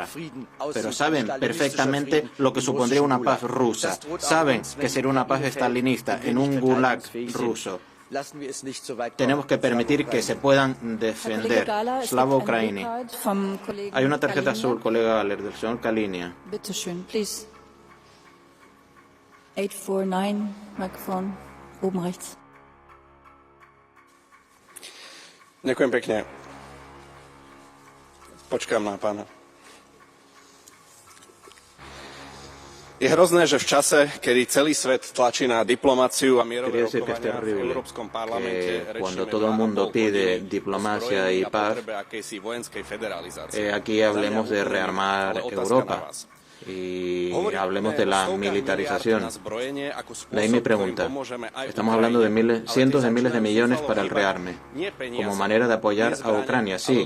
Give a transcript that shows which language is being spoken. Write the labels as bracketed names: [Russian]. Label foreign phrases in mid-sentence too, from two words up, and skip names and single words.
[Spanish] Pero saben perfectamente lo que supondría una paz rusa. Saben que sería una paz estalinista en un gulag ruso. Tenemos que permitir que se puedan defender. [Ukrainian] Slava Ukraini. [Spanish] Hay una tarjeta azul, colega Galler, del señor Kalinia. [German] 849, microphone, oben rechts. [Slovak] Ďakujem pekne. Počkám na pána. Je hrozné, že v čase, kedy celý svet tlačí na diplomáciu a mierové rokovania v Európskom parlamente, [Spanish] cuando todo el mundo pide diplomacia y paz, aquí hablemos de rearmar Europa y hablemos de la militarización. De ahí mi pregunta. Estamos hablando de cientos de miles de millones para el rearme, como manera de apoyar a Ucrania, sí.